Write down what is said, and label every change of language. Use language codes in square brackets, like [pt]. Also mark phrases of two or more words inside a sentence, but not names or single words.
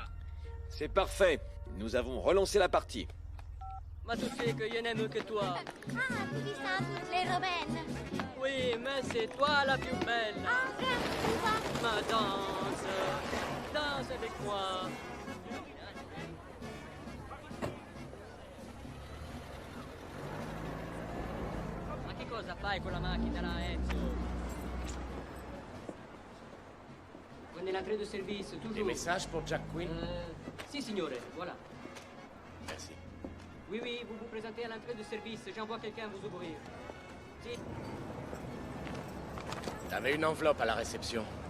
[fr] C'est parfait. Nous avons relancé la partie. Ma tu sais que je n'aime que toi. Ah, tu dis ça à toutes les Romaines. Oui, mais c'est toi la plus belle. Ah, regarde, Ma danse. Danse avec moi. [it] Ma che cosa fai con la macchina là, Enzo? [fr] Prenez l'entrée de service, toujours. Des messages pour Jack Quinn? [it] Si, signore, voilà. [fr] Merci. Oui, oui, vous vous présentez à l'entrée de service. J'envoie quelqu'un vous ouvrir. Si. T'avais une enveloppe à la réception.